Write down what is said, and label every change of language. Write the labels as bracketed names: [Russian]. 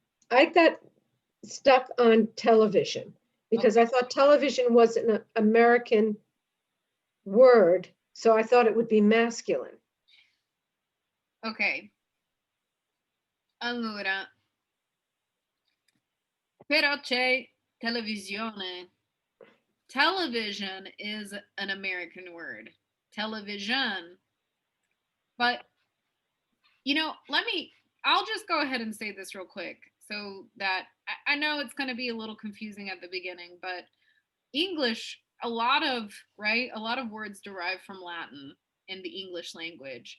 [English] I got stuck on television because I thought television was an American word, so I thought it would be masculine. ok. [Italian] Allora, però c'è televisione. [English] Television is an American word. Television. But, I'll just go ahead and say this real quick so that I know it's going to be a little confusing at the beginning, but English, a lot of words derive from Latin in the English language.